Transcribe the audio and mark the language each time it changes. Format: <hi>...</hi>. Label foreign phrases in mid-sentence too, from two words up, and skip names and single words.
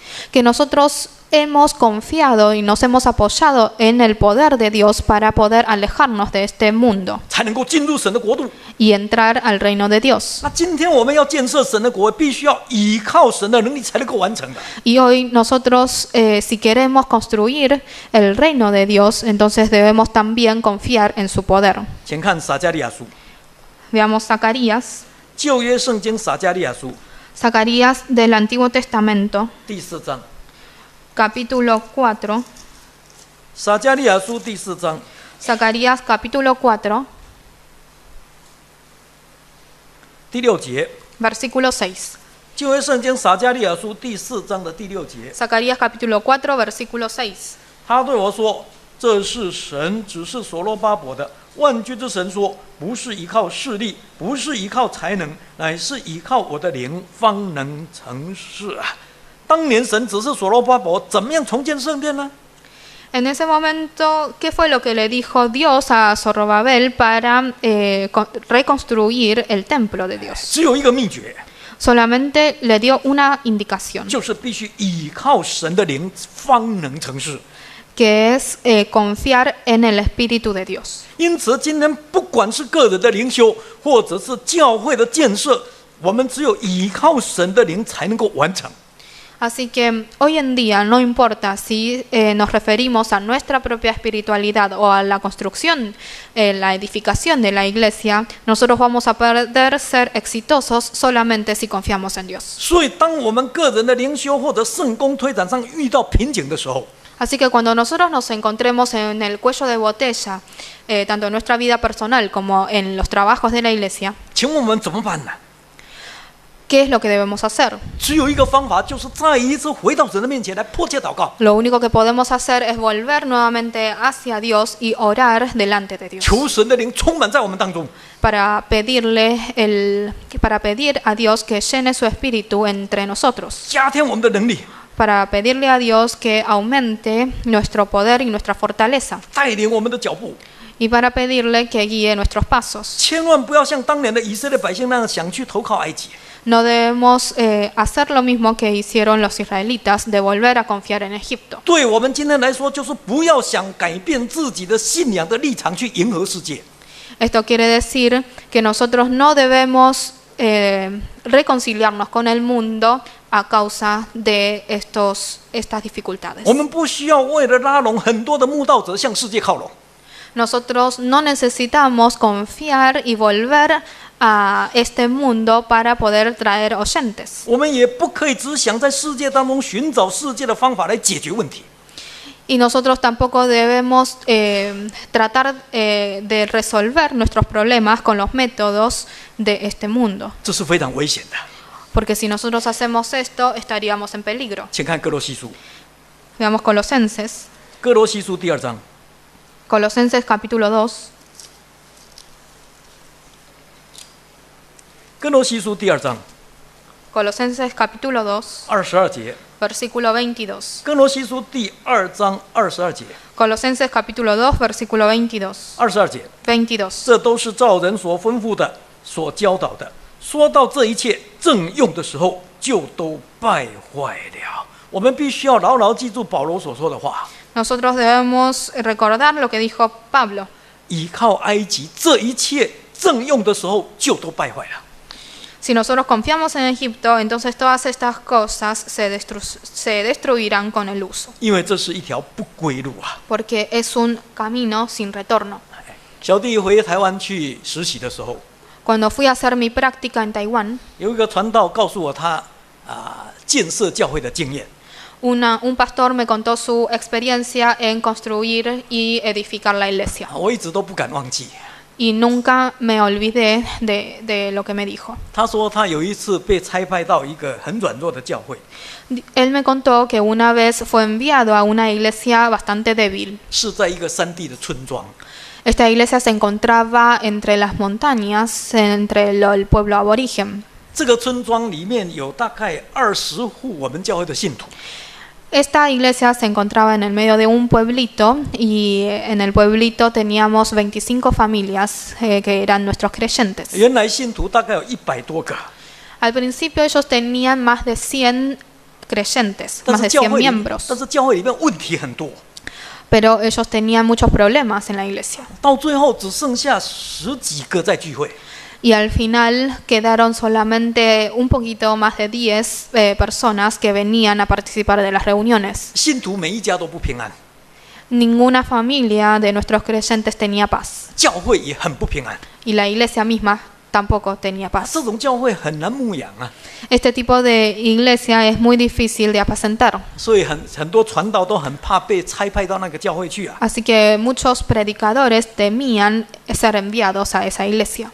<es>que nosotros hemos confiado y nos hemos apoyado en el poder de Dios para poder alejarnos de este mundo</es> <zh>才能够进入神的国度。</zh> <es>y entrar al reino de Dios.</es> <zh>那今天我们要建设神的国，必须要依靠神的能力才能够完成的。</zh> <es>Y hoy nosotros, si queremos construir el reino de Dios, entonces debemos también confiar en su poder.</es> <zh>请看撒迦利亚书，</zh> <es>Veamos Zacarías,</es> <zh>旧约圣经撒迦利亚书</zh> <es>Zacarías del Antiguo Testamento,</es> <zh>第4章，</zh> <es>capítulo 4.</es> <zh>撒迦利亚书第4章</zh> <es>Zacarías capítulo 4,</es> <zh>第6节，</zh> <es>versículo 6.</es> <zh>旧约圣经撒迦利亚书第4章的第6节，</zh> <es>Zacarías capítulo 4, versículo 6.</es> <zh>他对我说：“这是神指示所罗巴伯的。万军之神说，不是依靠势力，不是依靠才能，乃是依靠我的灵，方能成事啊！” 当年神指示所罗巴伯怎么样重建圣殿呢？</zh> <es>En ese momento, ¿qué fue lo que le dijo Dios a Zorobabel para reconstruir el templo de Dios?</es> <zh>只有一个秘诀，</zh> <es>Solamente le dio una indicación,</es> <zh>就是必须依靠神的灵，方能成事。</zh> <es>que es confiar en el Espíritu de Dios.</es> <zh>因此，今天不管是个人的灵修，或者是教会的建设，我们只有依靠神的灵才能够完成。</zh> <es>Así que hoy en día no importa si nos referimos a nuestra propia espiritualidad o a la construcción, la edificación de la iglesia, nosotros vamos a poder ser exitosos solamente si confiamos en Dios.</es> <zh>所以，当我们个人的灵修或者圣工推展上遇到瓶颈的时候，</zh> <es>Así que cuando nosotros nos encontremos en el cuello de botella, tanto en nuestra vida personal como en los trabajos de la iglesia,</es> <zh>请问我们怎么办呢？</zh> <es>¿qué es lo que debemos hacer?</es> <zh>只有一个方法，就是再一次回到神的面前来迫切祷告，</zh> <es>Lo único que podemos hacer es volver nuevamente hacia Dios y orar delante de Dios</es> <zh>求神的灵充满在我们当中，</zh> <es>para pedir a Dios que llene su espíritu entre nosotros,</es> <zh>加添我们的能力，</zh> <es>para pedirle a Dios que aumente nuestro poder y nuestra fortaleza</es> <zh>带领我们的脚步，</zh> <es>y para pedirle que guíe nuestros pasos.</es> <zh>千万不要像当年的以色列百姓那样想去投靠埃及。</zh> <es>No debemos hacer lo mismo que hicieron los israelitas, de volver a confiar en Egipto.</es> <zh>对我们今天来说，就是不要想改变自己的信仰的立场去迎合世界。</zh> <es>Esto quiere decir que nosotros no debemos reconciliarnos con el mundo a causa de estas dificultades.</es> <zh>我们不需要为了拉拢很多的慕道者向世界靠拢。</zh> <es>Nosotros no necesitamos confiar y volver a este mundo para poder traer oyentes.</es> <zh>我们也不可以只想在世界当中寻找世界的方法来解决问题。</zh> <es>Y nosotros tampoco debemos tratar de resolver nuestros problemas con los métodos de este mundo.</es> <zh>这是非常危险的。</zh> <es>Porque si nosotros hacemos esto, estaríamos en peligro.</es> <zh>请看哥罗西书，</zh> <es>Veamos Colosenses.</es> <zh>哥罗西书第2章，</zh> <es>Colosenses capítulo 2.</es> <zh>哥罗西书第2章</zh> <es>Colosenses capítulo 2,</es> <zh>22 节，</zh> <es>versículo 22.</es> <zh>哥罗西书第2章22节，</zh> <es>Colosenses capítulo 2, versículo 22.</es> <zh>22 节，</zh> <es>22.</es> <zh>这都是照人所吩咐的，所教导的。说到这一切正用的时候，就都败坏了。我们必须要牢牢记住保罗所说的话：</zh> <es>Nosotros debemos recordar lo que dijo Pablo.</es> <zh>倚靠埃及，这一切正用的时候就都败坏了。</zh> <es>Si nosotros confiamos en Egipto, entonces todas estas cosas se destruirán con el uso,</es> <zh>因为这是一条不归路啊！</zh> <es>porque es un camino sin retorno.</es> <zh>小弟回台湾去实习的时候，</zh> <es>Cuando fui a hacer mi práctica en Taiwán,</es> <zh>有一个传道告诉我他建设教会的经验。</zh> <es>un pastor me contó su experiencia en construir y edificar la iglesia.</es> <zh>我一直都不敢忘记。</zh> <es>Y nunca me olvidé de lo que me dijo.</es> <zh>他说他有一次被差派到一个很软弱的教会，</zh> <es>Él me contó que una vez fue enviado a una iglesia bastante débil.</es> <zh>是在一个山地的村庄。</zh> <es>Esta iglesia se encontraba entre las montañas, entre el pueblo aborigen.</es> <zh>这个村庄里面有大概20户我们教会的信徒。</zh> <es>Esta iglesia se encontraba en el medio de un pueblito y en el pueblito teníamos 25 familias que eran nuestros creyentes.</es> <zh>原来信徒大概有100多个，</zh> <es>Al principio ellos tenían más de 100 creyentes,</es> <zh>但</zh> <es>más</es> <zh>是</zh> <es>de</es> <zh>教</zh> <es>100</es> <zh>会里，</zh> <es>miembros,</es> <zh>但是教会里面问题很多，</zh> <es>pero ellos tenían muchos problemas en la iglesia.</es> <zh>到最后只剩下10几个在聚会。</zh> <es>Y al final quedaron solamente un poquito más de 10 personas que venían a participar de las reuniones.</es> <zh>信徒每一家都不平安，</zh> <es>Ninguna familia de nuestros creyentes tenía paz.</es> <zh>教会也很不平安。</zh> <es>Y la iglesia misma tampoco tenía paz.</es> <zh>这种教会很难牧养啊，</zh> <es>Este tipo de iglesia es muy difícil de apacentar.</es> <zh>所以很多传道都很怕被差派到那个教会去啊，</zh> <es>Así que muchos predicadores temían ser enviados a esa iglesia.</es>